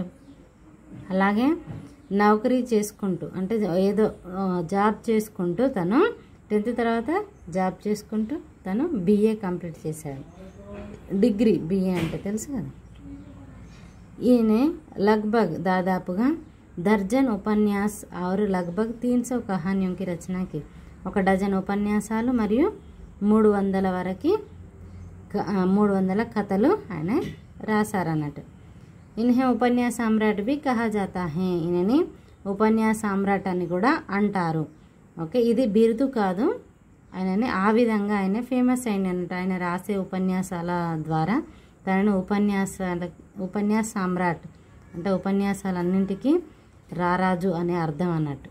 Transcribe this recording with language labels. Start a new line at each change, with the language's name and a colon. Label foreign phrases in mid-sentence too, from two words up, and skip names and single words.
Telugu: అలాగే నౌకరీ చేసుకుంటూ అంటే ఏదో జాబ్ చేసుకుంటూ తను 10th తర్వాత జాబ్ చేసుకుంటూ తను BA కంప్లీట్ చేశాడు. డిగ్రీ BA అంటే తెలుసు కదా. ఈయన దాదాపుగా
Hindi: दर्जन उपन्यास और लगभग 300 कहानियों की रचना की.
Telugu: 1 डजन ఉపన్యాసాలు మరియు 300 వరకు 300 కథలు ఆయన రాశారన్నట్టు.
Hindi: इन्हें उपन्यास सम्राट भी कहा जाता है. इन्हें उपन्यास सम्राट
Telugu: అని కూడా అంటారు. ఓకే, ఇది బిరుదు కాదు. ఆయనని ఆ విధంగా ఆయన ఫేమస్ అయినట్టు. ఆయన రాసే ఉపన్యాసాల ద్వారా తనని ఉపన్యాస సమ్రాట్ అంటే ఉపన్యాసాలన్నింటికి రారాజు అనే అర్థం అన్నట్టు.